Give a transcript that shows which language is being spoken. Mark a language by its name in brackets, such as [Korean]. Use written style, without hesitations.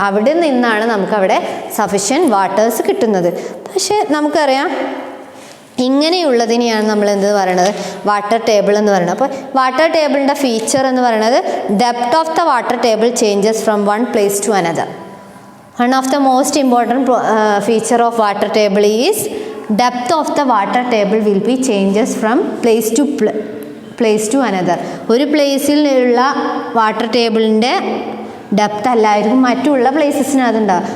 [Malayalam] അവിടെ നിന്നാണ് നമുക്കവിടെ സഫിഷ്യൻറ്റ് വാട്ടേഴ്സ് കിട്ടുന്നത്. പക്ഷേ നമുക്കറിയാം ഇങ്ങനെയുള്ളതിനെയാണ് നമ്മൾ എന്ത് പറയുന്നത്, വാട്ടർ ടേബിൾ എന്ന് പറയുന്നത്. അപ്പോൾ വാട്ടർ ടേബിളിൻ്റെ ഫീച്ചർ എന്ന് പറയുന്നത്, [English] Depth of the water table changes from one place to another. One of the most important feature of water table is depth of the water table will be changes from place to another. [Malayalam] ഒരു പ്ലേസിലുള്ള water ടേബിളിൻ്റെ depth അല്ലായിരിക്കും മറ്റുള്ള പ്ലേസസിനകത്തുണ്ടാകും.